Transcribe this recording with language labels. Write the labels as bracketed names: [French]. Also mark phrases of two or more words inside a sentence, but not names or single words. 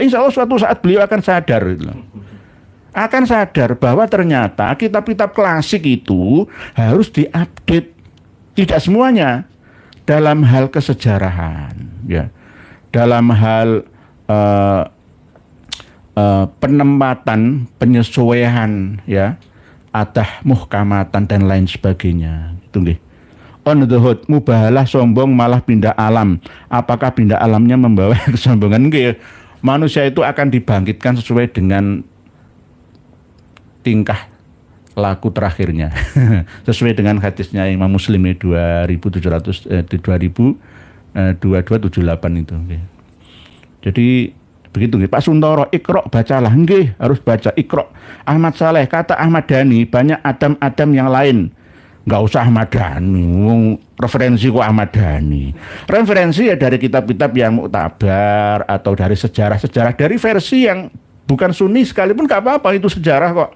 [Indonesian] Insya Allah suatu saat beliau akan sadar, akan sadar bahwa ternyata kitab-kitab klasik itu harus diupdate, tidak semuanya dalam hal kesejarahan, ya, dalam hal penempatan, penyesuaian, ya. Adah muhkamatan dan lain sebagainya. Itu nggih. On the hood, mubahalah sombong malah pindah alam. Apakah pindah alamnya membawa kesombongan? Nggih. Manusia itu akan dibangkitkan sesuai dengan tingkah laku terakhirnya. Sesuai dengan hadisnya Imam Muslim 2778 itu. Nggih. Jadi begitu nggih. Pak Suntoro, Iqra bacalah. Nggih, harus baca Iqra. Ahmad Saleh, kata Ahmad Dhani, banyak Adam yang lain. Enggak usah Ahmad Dhani. Referensi kok Ahmad Dhani. Referensi ya dari kitab-kitab yang muktabar atau dari sejarah-sejarah, dari versi yang bukan Sunni sekalipun enggak apa-apa, itu sejarah kok.